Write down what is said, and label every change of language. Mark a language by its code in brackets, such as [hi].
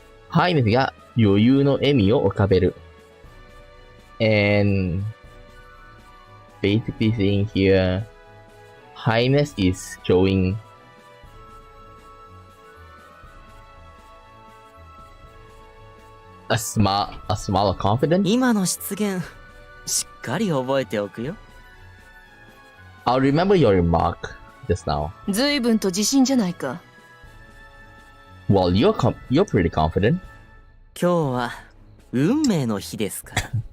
[ja] Highness が余裕の笑みを浮かべる。 [en] And basically saying here, Highness is showing a smile of confidence. [ja] 今の失言、しっかり覚えておくよ。 [en] I'll remember your remark just now. [ja] 随分と自信じゃないか。 [en] Well, you're pretty confident. [ja] 今日は運命の日ですから。